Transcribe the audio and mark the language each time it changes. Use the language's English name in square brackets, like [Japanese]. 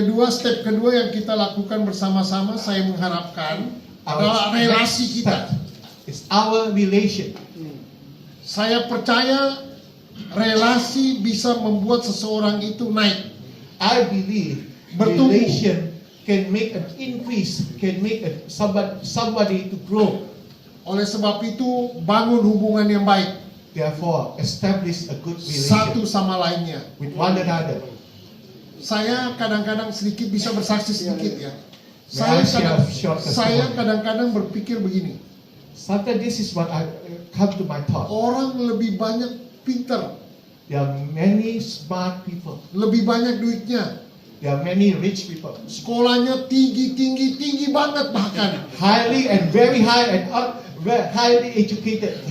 [Indonesian] step kedua yang kita lakukan bersama-sama, saya mengharapkan adalah relasi kita. [English] It's our relation. [Indonesian] Saya percaya relasi bisa membuat seseorang itu naik. [English] I believe [Indonesian] Bertumbuh. [English] relation can make an increase, can make somebody to grow. [Indonesian] Oleh sebab itu, bangun hubungan yang baik [English] Therefore, establish a good [Indonesian] satu sama lainnya. [English] with one another. [Indonesian] Saya kadang-kadang sedikit bisa bersaksi sedikit ya. [English] May I share a short [Indonesian] Saya [English] testimony? [Indonesian] kadang-kadang berpikir begini, [English] Sometimes this is what I come to my thought. [Indonesian] orang lebih banyak pinter, [English] There are many smart people. [Indonesian] lebih banyak duitnya, [English] There are many rich people. [Indonesian] sekolahnya tinggi banget bahkan. [English] Highly and very high and highly educated.